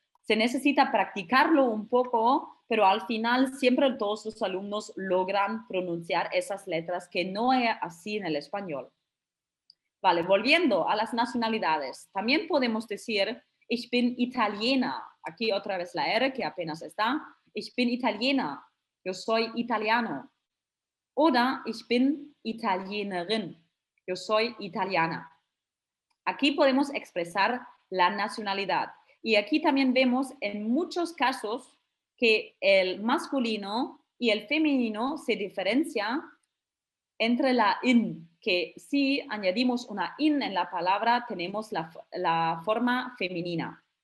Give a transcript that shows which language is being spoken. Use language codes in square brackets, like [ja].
[es] Se necesita practicarlo un poco, pero al final siempre todos los alumnos logran pronunciar esas letras que no es así en el español. Vale, volviendo a las nacionalidades, también podemos decir, [de] ich bin Italiener. [es] Aquí otra vez la R que apenas está. [de] Ich bin Italiener. [es] Yo soy italiano. [de] Oder ich bin Italienerin. [es] Yo soy italiana. Aquí podemos expresar la nacionalidad. Y aquí también vemos en muchos casos que el masculino y el femenino se diferencia entre la in, que si añadimos una in en la palabra tenemos la forma femenina.